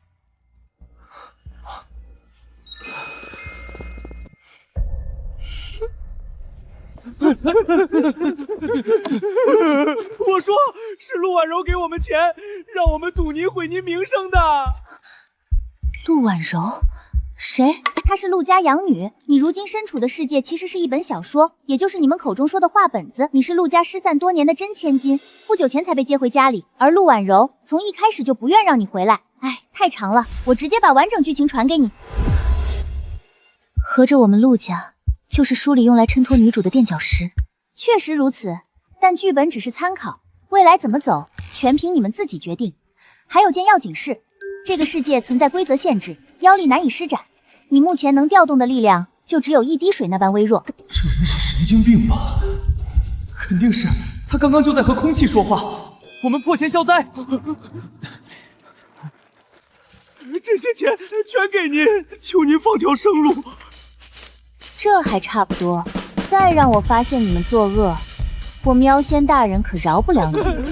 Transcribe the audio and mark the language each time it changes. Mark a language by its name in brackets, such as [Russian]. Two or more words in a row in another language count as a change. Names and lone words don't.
[Chinese] 我說是陸婉柔給我們錢，讓我們賭您毀您名聲的。陸婉柔？誰？她是陸家養女。你如今身處的世界其實是一本小說，也就是你們口中說的話本子。你是陸家失散多年的真千金，不久前才被接回家裡。而陸婉柔從一開始就不願讓你回來。哎，太長了，我直接把完整劇情傳給你。合着我們陸家就是書裡用來襯托女主的墊腳石。確實如此，但劇本只是參考，未來怎麼走，全憑你們自己決定。還有件要緊事，這個世界存在規則限制，妖力難以施展。你目前能調動的力量，就只有一滴水那般微弱。這人是神經病吧？肯定是，他剛剛就在和空氣說話。我們破錢消災。這些錢全給您，求您放條生路。這還差不多，再讓我發現你們作惡，我喵仙大人可饒不了你。